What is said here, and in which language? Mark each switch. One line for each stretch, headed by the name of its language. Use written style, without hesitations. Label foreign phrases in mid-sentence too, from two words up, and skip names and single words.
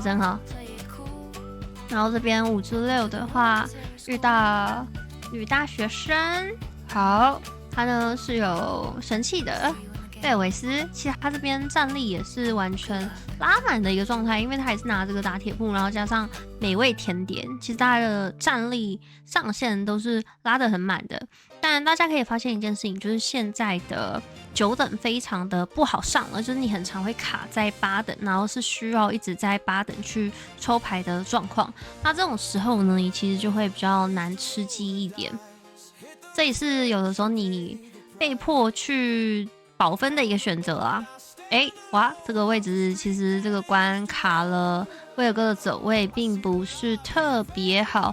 Chinese: 然後這邊5之6的話，遇到女大學生，好，他呢是有神器的貝爾維斯，其實他這邊戰力也是完全拉滿的一個狀態，因為他也是拿這個打鐵鋪，然後加上美味甜點，其實他的戰力上限都是拉得很滿的。但大家可以發現一件事情，就是現在的9等非常的不好上了，就是你很常會卡在8等，然後是需要一直在8等去抽牌的狀況。那這種時候呢，你其實就會比較難吃雞一點。這也是有的時候你被迫去保分的一個選擇啊。哇，這個位置其實這個關卡了威爾哥的走位並不是特別好。